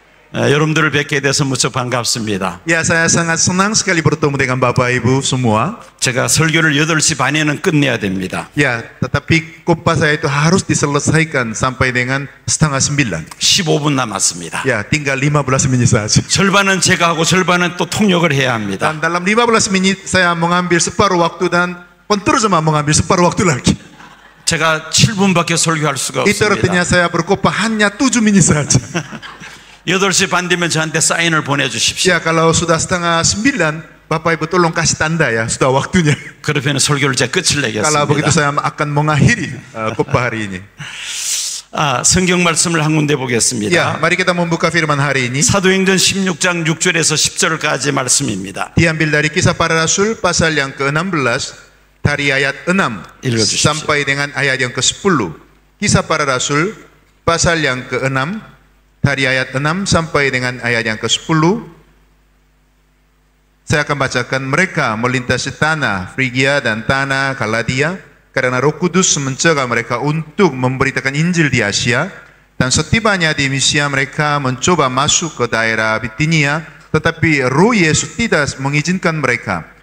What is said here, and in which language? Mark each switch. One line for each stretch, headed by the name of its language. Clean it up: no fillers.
Korean: 여러분들을 뵙게 돼서 무척 반갑습니다.
Indonesian: Ya, saya sangat senang sekali bertemu dengan Bapak Ibu semua.
Korean: 제가 설교를 8시 반에는 끝내야 됩니다.
Indonesian: Ya, tetapi khotbah saya itu harus diselesaikan sampai dengan 8:30.
Korean: 15분 남았습니다.
Indonesian: Ya, tinggal 15 menit saja.
Korean: 절반은 제가 하고 절반은 또 통역을 해야 합니다.
Indonesian: Dan dalam 15 menit saya mengambil separuh waktu dan penerjemah mengambil separuh waktu lagi.
Korean: 제가 7분밖에 설교할 수가
Indonesian: Itu artinya saya berkhotbah hanya 7 menit saja.
Korean: 8시 반 되면 저한테 사인을 보내주십시오.
Indonesian: Ya, kalau sudah 8:30, Bapak Ibu tolong kasih tanda ya, sudah waktunya.
Korean: 그러면 설교를 제가 끝을
Indonesian: Kalau begitu
Korean: 내겠습니다.
Indonesian: saya akan mengakhiri khotbah hari ini.
Korean: 성경 말씀을 한 군데
Indonesian: Ya,
Korean: 보겠습니다.
Indonesian: mari kita membuka firman hari ini.
Korean: 사도행전 16장 6절에서 10절까지 말씀입니다.
Indonesian: Diambil dari Kisah Para Rasul pasal yang ke-16 dari ayat 6
Korean: 읽어주십시오.
Indonesian: sampai dengan ayat yang ke-10. Kisah Para Rasul pasal yang ke-6 dari ayat 6 sampai dengan ayat yang ke-10. Saya akan bacakan. Mereka melintasi tanah Frigia dan tanah Galatia karena Roh Kudus mencegah mereka untuk memberitakan Injil di Asia, dan setibanya di Misia mereka mencoba masuk ke daerah Bitinia, tetapi Roh Yesus tidak mengizinkan mereka.